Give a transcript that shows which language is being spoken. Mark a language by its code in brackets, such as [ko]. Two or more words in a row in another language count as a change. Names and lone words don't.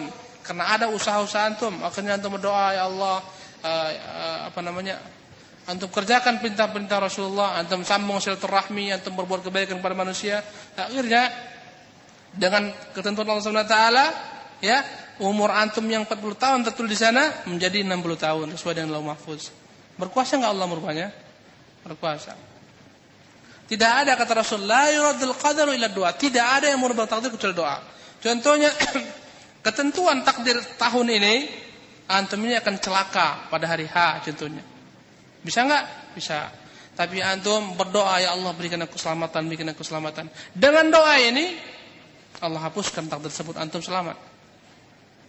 [id] Karena ada usaha-usaha antum, akhirnya antum berdoa, [ar] يا الله, [id] antum kerjakan perintah-perintah Rasulullah, antum sambung silaturahmi, antum berbuat kebaikan kepada manusia. Akhirnya dengan ketentuan Allah [ar] سبحانه وتعالى, [id] ya, umur antum yang 40 tahun tertulis di sana menjadi 60 tahun sesuai dengan Lauhul Mahfuz. Berkuasa enggak Allah merubahnya? Berkuasa. Tidak ada kata Rasul [ar] لا يرد القدر إلا الدعاء. [id] Tidak ada yang merubah takdir kecuali doa. Contohnya ketentuan takdir tahun ini, antum ini akan celaka pada hari H contohnya. Bisa enggak? Bisa. Tapi antum berdoa, [ar] يا الله [id] berikan aku keselamatan, berikan aku keselamatan. Dengan doa ini Allah hapuskan takdir tersebut, antum selamat.